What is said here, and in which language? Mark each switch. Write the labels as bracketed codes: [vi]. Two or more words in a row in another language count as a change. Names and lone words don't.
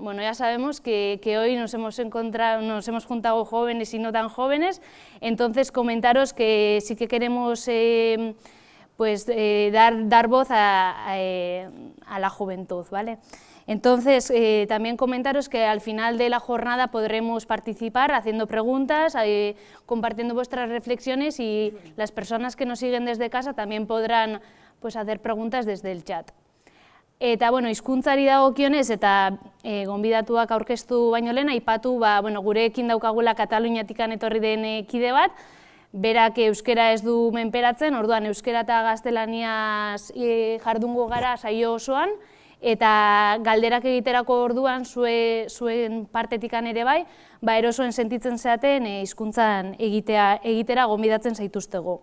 [es] Bueno, ya sabemos que hoy nos hemos juntado jóvenes y no tan jóvenes, entonces comentaros que sí que queremos dar voz a la juventud, ¿vale? Entonces, también comentaros que al final de la jornada podremos participar haciendo preguntas, compartiendo vuestras reflexiones y las personas que nos siguen desde casa también podrán hacer preguntas desde el chat. [eu] Eta, hizkuntzari dagokionez eta gonbidatuak aurkeztu baino lehen aipatu, gurekin daukagula Kataluniatikan etorri den kide bat, berak euskera ez du menperatzen, orduan euskera eta gaztelaniaz jardungo gara saio osoan, eta galderak egiterako orduan zuen partetikan ere bai, erosoen sentitzen zeaten hizkuntzan egitera gonbidatzen zaituztego.